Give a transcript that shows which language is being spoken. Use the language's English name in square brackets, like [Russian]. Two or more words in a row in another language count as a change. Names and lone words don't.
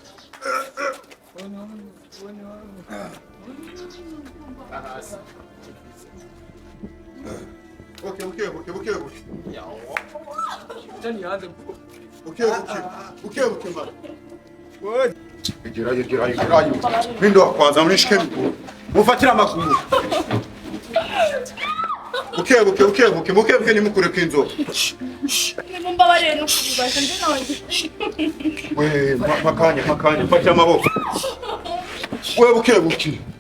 [Rundi] Okay. Tani anze. Okay, mali. Igirayo. [Swahili] Mindo wa kwanza mnishike mguu. [Rundi] Mufatira amaguru. Bukebuke nimukureka inzoka. Nimumbabarire n'ukubibasha ndi nawe. We makanya fata amaboko. We bukebuke.